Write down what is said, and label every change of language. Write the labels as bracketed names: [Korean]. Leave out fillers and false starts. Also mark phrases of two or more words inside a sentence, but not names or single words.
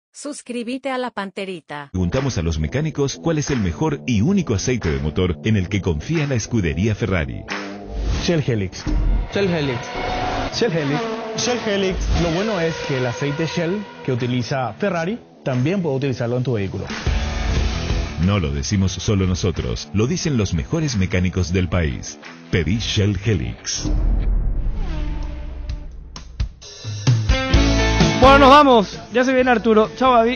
[Spanish] Suscríbete a La Panterita. Preguntamos a los mecánicos cuál es el mejor y único aceite de motor en el que confía la escudería Ferrari. Shell Helix. Shell Helix. Shell Helix. Shell Helix. Lo bueno es que el aceite Shell que utiliza Ferrari también puede utilizarlo en tu vehículo. No lo decimos solo nosotros, lo dicen los mejores mecánicos del país. Pedí Shell Helix. Bueno, nos vamos. Ya se viene Arturo. Chao, Gaby.